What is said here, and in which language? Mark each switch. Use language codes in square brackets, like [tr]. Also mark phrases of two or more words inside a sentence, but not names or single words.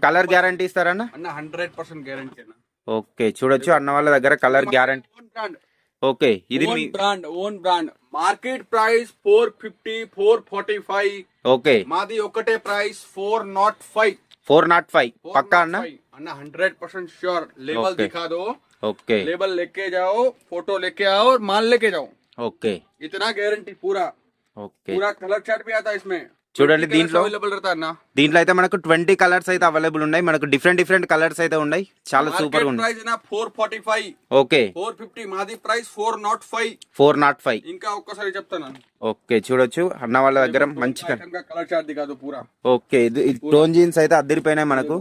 [en] colour guarantee [te] ఇస్తారన్న అన్న 100% గ్యారంటీ అన్న ఓకే చూడొచ్చు అన్న వాళ్ళ దగ్గర [en] colour guarantee [te] ఓకే ఇది మీ [en] own brand market price [te] 450 445 ఓకే మాది ఒకటే ప్రైస్ 405 405 పక్కా అన్న [hi] अन्ना 100% श्योर लेबल दिखा दो ओके लेबल लेके जाओ फोटो लेके आओ और माल लेके जाओ ओके इतना गारंटी पूरा ओके पूरा [en] colour chart [hi] भी आता है इसमें [te] చూడండి దీంట్లో [hi] అవైలబుల్ रहता है ना [te] దీంట్లో అయితే మనకు 20 కలర్స్ అయితే అవైలబుల్ ఉన్నాయి మనకు [en] different colours [te] అయితే ఉన్నాయి చాలా సూపర్ గా ఉంది ప్రైస్ నా 445 ఓకే 450 మాది ప్రైస్ 405 405 ఇంకా ఒక్కసారి చెప్తాను ఓకే చూడొచ్చు అన్న వాళ్ళ దగ్గర మంచి [hi] कलर चार्ट दिखा दो पूरा [te] ఓకే ఇది [en] tone jeans [te] అయితే అద్దరిపోయినాయి మనకు